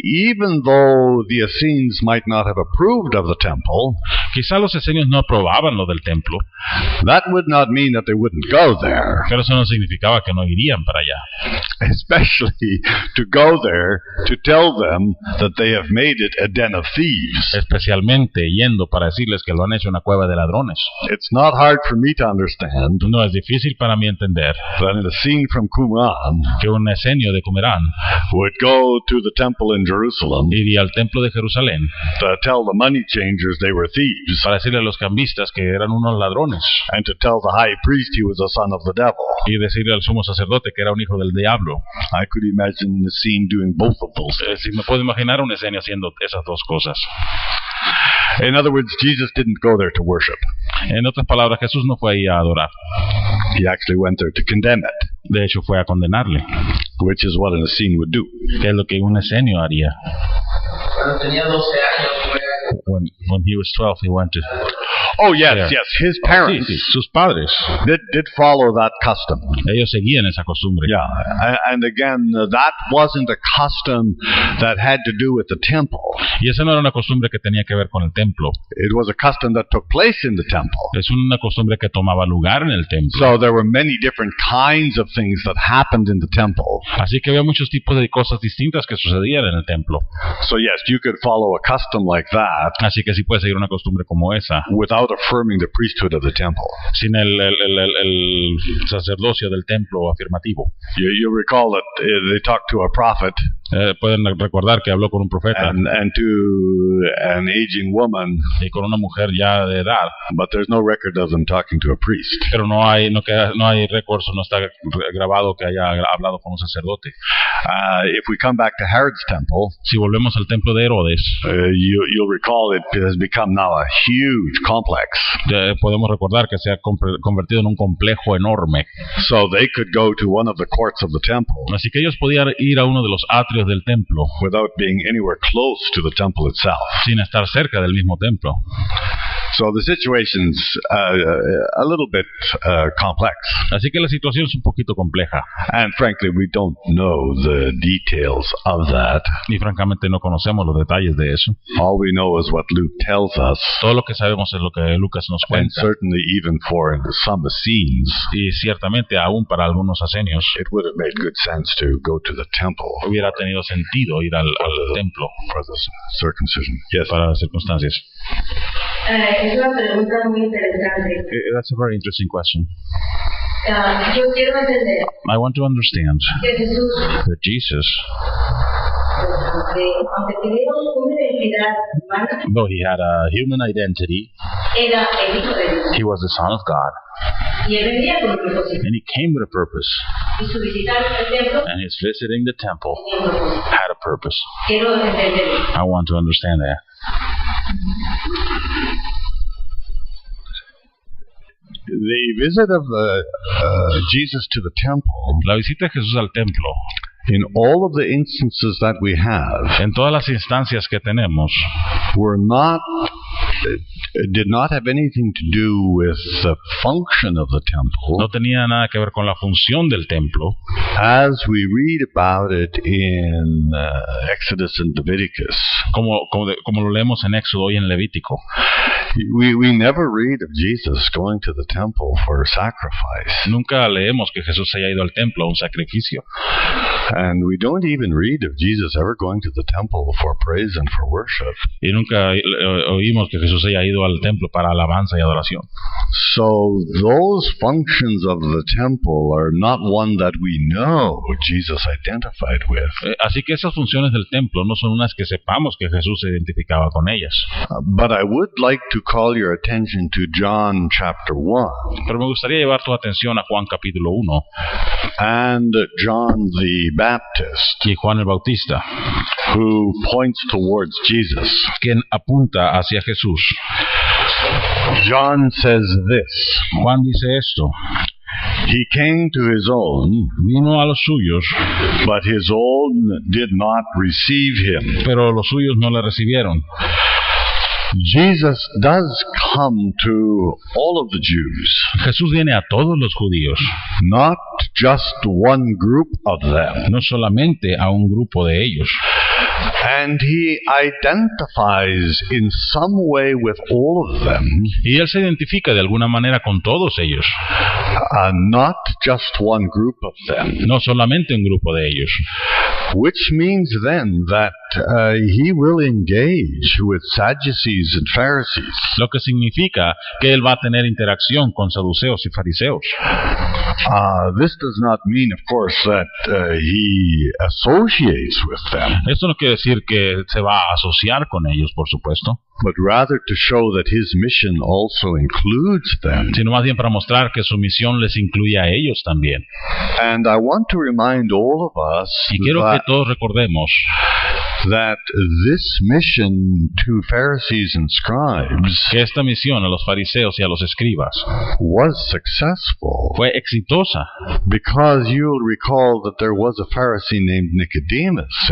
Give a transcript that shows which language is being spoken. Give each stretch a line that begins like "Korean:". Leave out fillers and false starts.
English: Even though the Essenes might not have approved of the temple,
Spanish: Quizá los esenios no aprobaban lo del templo,
English: that would not mean that they wouldn't go there.
Spanish: pero eso no significaba que no irían para allá.
English: Especially to go there to tell them that they have made it a den of thieves.
Spanish: Especialmente yendo para decirles que lo han hecho una cueva de ladrones.
English: It's not hard for me to understand
Spanish: No es difícil para mí entender
English: that an Essene from Qumran
Spanish: que un esenio de Qumran
English: would go to the temple in Jerusalem
Spanish: iría al templo de Jerusalén
English: to tell the money changers they were thieves,
Spanish: para decirle a los cambistas que eran unos ladrones
English: and to tell the high priest he was a son of the devil.
Spanish: y decirle al sumo sacerdote que era un hijo del diablo.
English: I could imagine the scene doing both of those things.
Spanish: Si me puedo imaginar un esenio haciendo esas dos cosas.
English: In other words, Jesus didn't go there to worship.
Spanish: En otras palabras, Jesús no fue ahí a adorar.
English: He actually went there to condemn it,
Spanish: De hecho, fue a condenarle,
English: which is what an Essene would do.
Spanish: que es lo que un esenio haría. cuando tenía 12 años, fue
English: When he was 12, he went to... Oh, yes, Yeah. yes. His
Spanish: Sí,
English: parents
Spanish: sí, sus padres,
English: did follow that custom.
Spanish: ellos seguían esa costumbre.
English: Yeah, and again, that wasn't a custom that had to do with the temple.
Spanish: Y esa no era una costumbre que tenía que ver con el templo.
English: It was a custom that took place in the temple.
Spanish: Es una costumbre que tomaba lugar en el templo.
English: So there were many different kinds of things that happened in the temple.
Spanish: Así que había muchos tipos de cosas distintas que sucedían en el templo.
English: So yes, you could follow a custom like that
Spanish: Así que sí puedes seguir una costumbre como esa,
English: without without affirming the priesthood of the temple.
Spanish: sin el sacerdocio del templo afirmativo.
English: You recall that they talked to a prophet
Spanish: Pueden recordar que habló con un profeta
English: and to an aging woman,
Spanish: y con una mujer ya de edad,
English: but there's no record of them talking to a priest.
Spanish: pero no hay récords, no está grabado que haya hablado con un sacerdote.
English: If we come back to Herod's temple,
Spanish: Si volvemos al templo de Herodes,
English: you'll recall it has become now a huge complex.
Spanish: podemos recordar que se ha convertido en un complejo enorme.
English: So they could go to one of the courts of the temple
Spanish: Así que ellos podían ir a uno de los atrios del templo
English: without being anywhere close to the temple itself.
Spanish: sin estar cerca del mismo templo.
English: So the situation's a little bit complex.
Spanish: Así que la situación es un poquito compleja
English: And frankly, we don't know the details of that.
Spanish: y francamente no conocemos los detalles de eso.
English: All we know is what Luke tells us,
Spanish: Todo lo que sabemos es lo que Lucas nos
English: and
Spanish: cuenta,
English: certainly even for some Essenes,
Spanish: y ciertamente aún para algunos asenios
English: it would have made good sense to go to the temple
Spanish: hubiera tenido sentido ir al templo
English: for the circumcision. Yes.
Spanish: para las circunstancias. Es una pregunta muy interesante.
English: That's a very interesting question.
Spanish: Yo quiero entender
English: I want to understand
Spanish: que Jesús,
English: that Jesus,
Spanish: aunque tenía una identidad humana,
English: though he had a human identity,
Spanish: era el Hijo de Dios.
English: he was the Son of God,
Spanish: Y él venía con un propósito.
English: and he came with a purpose,
Spanish: Y su visitar el templo
English: and his visiting the temple
Spanish: tenía un propósito.
English: had a purpose.
Spanish: Quiero entenderlo.
English: I want to understand that. The visit of Jesus to the temple,
Spanish: La visita de Jesús al templo,
English: in all of the instances that we have,
Spanish: en todas las instancias que tenemos,
English: did not have anything to do with the function of the temple,
Spanish: no tenía nada que ver con la función del templo,
English: as we read about it in Exodus and Leviticus.
Spanish: como lo leemos en Éxodo y en Levítico.
English: We never read of Jesus going to the temple for sacrifice.
Spanish: Nunca leemos que Jesús haya ido al templo a un sacrificio.
English: And we don't even read of Jesus ever going to the temple for praise and for worship.
Spanish: Y nunca oímos que Jesús haya ido al templo para alabanza y adoración.
English: So those functions of the temple are not one that we know Jesus identified with.
Spanish: Así que esas funciones del templo no son unas que sepamos que Jesús se identificaba con ellas.
English: But I would like to call your attention to John chapter 1
Spanish: Pero me gustaría llevar tu atención a Juan capítulo 1
English: and John the Baptist,
Spanish: y Juan el Bautista,
English: who points towards Jesus.
Spanish: quien apunta hacia Jesús.
English: John says this:
Spanish: Juan dice esto:
English: He came to his own,
Spanish: vino a los suyos,
English: but his own did not receive him.
Spanish: pero los suyos no le recibieron.
English: Jesus does come to all of the Jews,
Spanish: Jesús viene a todos los judíos,
English: not just one group of them.
Spanish: no solamente a un grupo de ellos.
English: And he identifies in some way with all of them,
Spanish: Y él se identifica de alguna manera con todos ellos,
English: not just one group of them.
Spanish: no solamente un grupo de ellos.
English: Which means then that he will engage with Sadducees and Pharisees.
Spanish: Lo que significa que él va a tener interacción con saduceos y fariseos.
English: This does not mean, of course, that he associates with them,
Spanish: Esto no quiere decir que se va a asociar con ellos, por supuesto,
English: but rather to show that his mission also includes them.
Spanish: sino más bien para mostrar que su misión les incluye a ellos también.
English: And I want to remind all of us
Spanish: Y quiero que todos recordemos
English: that this mission to Pharisees and scribes
Spanish: que esta misión a los fariseos y a los escribas
English: was successful,
Spanish: fue exitosa,
English: because you'll recall that there was a Pharisee named Nicodemus in